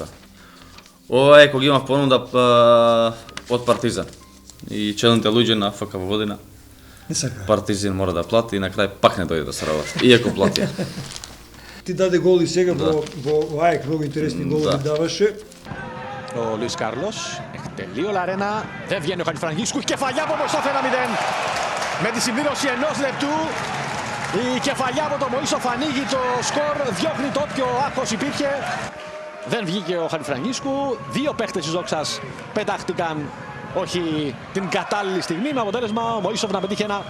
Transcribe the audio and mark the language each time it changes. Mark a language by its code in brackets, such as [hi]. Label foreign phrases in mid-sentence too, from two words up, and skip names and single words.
[mk] Ова е кога имав понуда од Партизан. И челните луѓе на ФК Воводина. Не сака. Партизан мора да плати и на крај пак не дојде да се работи. Иако платија. Ти даде гол и сега во АЕК, многу интересни голови Да. даваше. [el] Ο Λουίς Κάρλος, εκτελεί ο Λαρένα, δεν βγαίνει ο Χατζηφραγίσκου, κεφαλιά από Μωυσόφ 1-0. Με τη συμπλήρωση ενός λεπτού, η κεφαλιά από τον Μωυσόφ ανοίγει το σκορ, διώχνει το όποιο άγχος υπήρχε. Δεν βγήκε ο Χατζηφραγίσκου, δύο παίχτες της Δόξας πετάχτηκαν όχι την κατάλληλη στιγμή, με αποτέλεσμα ο Μωυσόφ να πετύχει ένα.